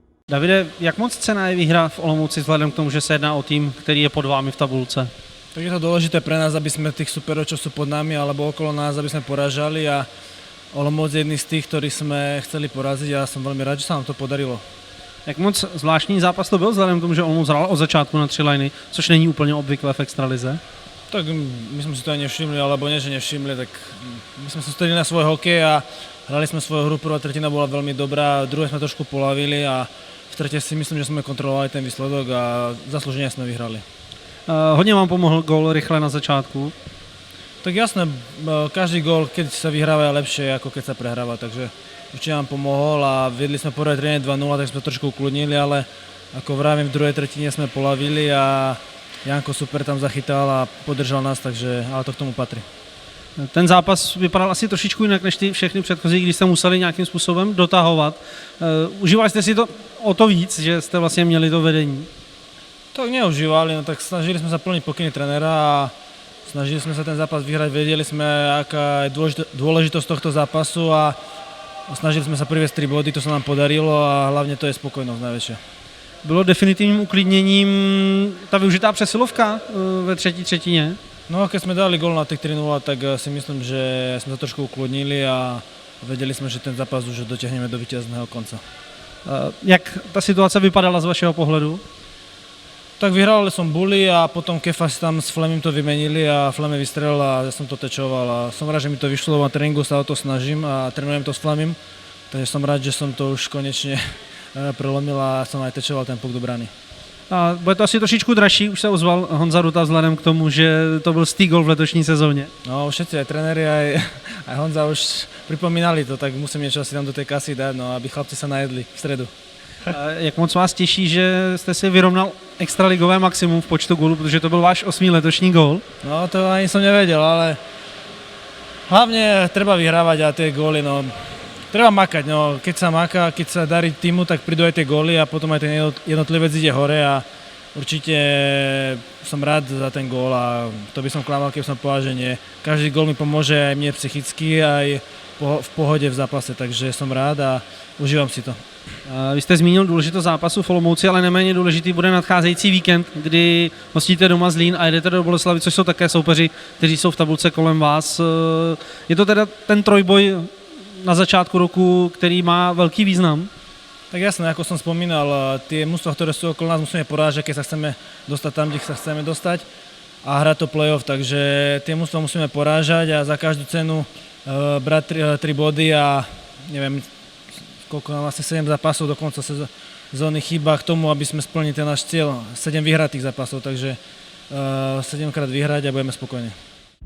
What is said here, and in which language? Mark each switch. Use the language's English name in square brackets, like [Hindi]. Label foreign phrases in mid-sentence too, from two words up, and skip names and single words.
[Czech] Davide, jak moc cenná je výhra v Olomouci vzhledem k tomu, že se jedná o tým, který je pod vámi v tabulce? [Slovak] Tak je to dôležité pre nás, aby sme tých superov, čo sú pod nami alebo okolo nás, aby sme poražali a Olomouc je jedný z tých, ktorých sme chceli poraziť a som veľmi rád, že sa nám to podarilo. [Czech] Jak moc zvláštní zápas to byl vzhledem k tomu, že Olomouc hrál od začátku na 3 liny, což není úplně obvyklé v extralize? [Slovak] Tak my sme si to aj nevšimli, alebo nie, že nevšimli, tak my sme sa stali na svoj hokej a hrali sme svoju hru, prvá tretina bola veľmi dobrá, v druhej sme trošku polavili a v tretej si myslím, že sme kontrolovali ten výsledok a zaslúžene sme vyhrali. [Czech] Hodně vám pomohl gól rychle na začátku. [Slovak] Tak jasné, každý gól, keď sa vyhráva, je lepšie, ako keď sa prehráva, takže určite nám pomohol a viedli sme prvé tretine 2-0, tak sme trošku ukludnili, ale ako vravím, v druhej tretine sme polavili a Janko super tam zachytal a podržal nás, takže ale to k tomu patří. [Czech] Ten zápas vypadal asi trošičku jinak než ty všechny předchozí, když jste museli nějakým způsobem dotahovat. Užívali jste si to o to víc, že jste vlastně měli to vedení? [Slovak] Tak neužívali, no tak snažili sme sa plniť pokyny trenéra a snažili sme sa ten zápas vyhrať, vedeli sme, aká je dôležitosť tohto zápasu a snažili sme sa priviesť 3 body, to sa nám podarilo a hlavne to je spokojnosť najväčšia. [Czech] Bylo definitivním uklidněním ta využitá přesilovka ve třetí třetině? [Slovak] No keď sme dali gól na tých 3-0, tak si myslím, že sme sa trošku ukludnili a vedeli sme, že ten zápas už dotiahneme do víťazného konca. [Czech] Jak ta situace vypadala z vašeho pohledu? [Slovak] Tak vyhral som Bully a potom Kefa si tam s Flemim to vymenili a Fleme vystrelil a ja som to tečoval a som rád, že mi to vyšlo, na tréningu sa o to snažím a trénujem to s Flemim, takže som rád, že som to už konečne prelomil a som aj tečoval ten puk do brány. [Czech] A bude to asi trošičku dražší, už se ozval Honza Ruta vzhledem k tomu, že to byl stý gol v letošní sezóně. [Slovak] No všetci, aj trenéri, aj Honza už pripomínali to, tak musím niečo asi tam do tej kasy dať, no aby chlapci sa najedli v stredu. [Czech] Jak moc vás těší, že jste si vyrovnal extraligové maximum v počtu gólů, protože to byl váš 8. letošní gól? [Slovak] No to ani som nevedel, ale hlavne treba vyhrávať a tie góly, no treba makať, no keď sa maká, keď sa darí týmu, tak prídu aj tie góly a potom aj ten jednotlivec ide hore a určite som rád za ten gól a to by som klamal, keby som povedal, že nie. Každý gól mi pomôže aj mne psychicky, aj v pohode v zápase, takže som rád a užívam si to. [Czech] Vy jste zmínil důležitost zápasu v Olomouci, ale neméně důležitý bude nadcházející víkend, kdy hostíte doma Zlín a jedete do Boleslavy, což jsou také soupeři, kteří jsou v tabulce kolem vás. Je to teda ten trojboj na začátku roku, který má velký význam? [Slovak] Tak jasné, ako som spomínal, tie mužstvá, ktoré sú okolo nás, musíme porážať, keď sa chceme dostať tam, kde sa chceme dostať a hrať to play-off, takže tie mužstvá musíme porážať a za každú cenu brať 3 body a neviem, koľko nám asi 7 zápasov do konca sezóny chýba k tomu, aby sme splnili ten náš cieľ, 7 vyhratých zápasov, takže 7 krát vyhrať a budeme spokojní.